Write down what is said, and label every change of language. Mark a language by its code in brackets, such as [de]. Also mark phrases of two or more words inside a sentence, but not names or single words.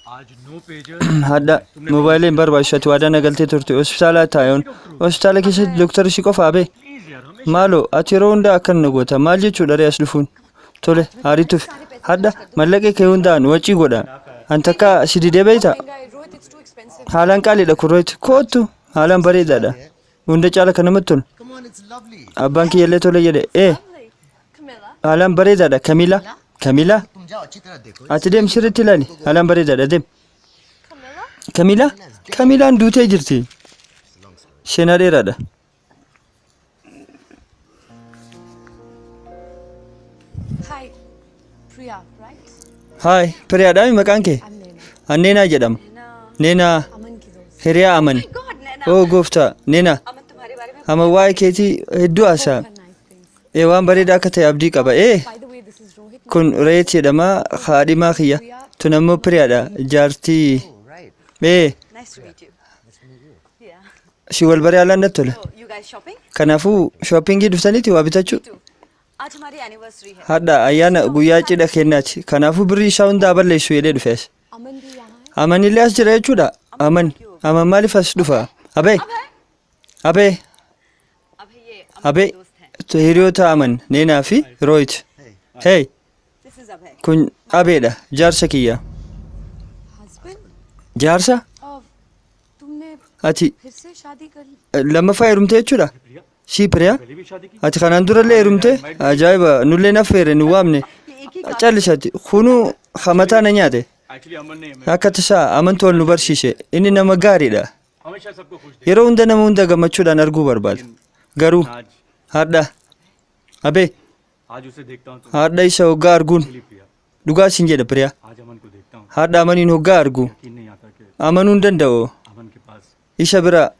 [om] hadda moobaayiliin barbaachatu waadaa nagaltee turte hospitaala taayoon hospitaala keessatti dooktarri si qofa abe maaloo ati yeroo hundaa akkan na goota maal jechuudha re'as dhufuun tole haarituuf hadda mallaqee kee hundaan wacii godha antakka si didee beeyta [en] Rohit, it's too expensive. [om] haalaan qaaliidha kurrooti kootu haalaan bareedaadha hunda caala kan namatti tolu [en] Come on, it's lovely. [om] abbaan kiyyallee tole jedhe haalaan bareedaadha kamila kamila [hi] तुम जाओ अच्छी तरह देखो. [om] ati deem sirriitti ilaali haalaan bareedaadha deem kamila kamilaan duutee jirti seenaa dheeraadha [en] Hi, Priya, right? [om] haay piriyaadhaami maqaan kee [en] I'm Nena. [om] anneenaa jedhama neenaa [hi] अमन की दोस्त. [om] hiriyaa aman oo gooftaa neenaa ama waa'ee keetii hedduu haasaa [en] Nice things. [om] waan bareedaa akka ta'e abdii qaba [en] By the way, this is Rohit. [om] kun reet jedhama haadhimaa kiyya tun ammoo piriyaadha jaartii [en] Right. Nice to meet you. Yeah. [om] si wal baree haalaan natti tola [en] So, you guys shopping? [om] kanaafuu shoppingii dhuftaniiti waa bitachuu [hi] आज हमारी एनिवर्सरी है [om] hadha ayyaana guyyaa cidha kennaati kanaafuu birrii isaa hundaa balleessu jedhee dhufees [hi] अमन भी यहाँ है. [om] amanillee as jira jechuudha aman maaliif as dhufa abee abee [hi] अब ये [om] abee [hi] दोस्त हैं [om] hiriyoota aman neenaa fi rooyit hey [en] this is Abhay [om] kun abeedha jaarsa kiyya [en] Husband? [om] jaarsa [hi] तुमने [om] ati [hi] फिर से शादी कर ली? [om] lammaffaa heerumte jechuudha sii piriyaa ati kanaan durallee heerumte ajaa'iba nullee naffeere nu waamne callisati kunuu hamataa na nyaate akka tasaa amantu wal nu barsiise inni nama gaariidha yeroo hunda nama hunda gammachuudhaan arguu barbaada garuu haadha abee haadha isa hoggaa arguun dhugaa siin jedha piriyaa haadha amaniin hoggaa argu amanuun danda'u isa bira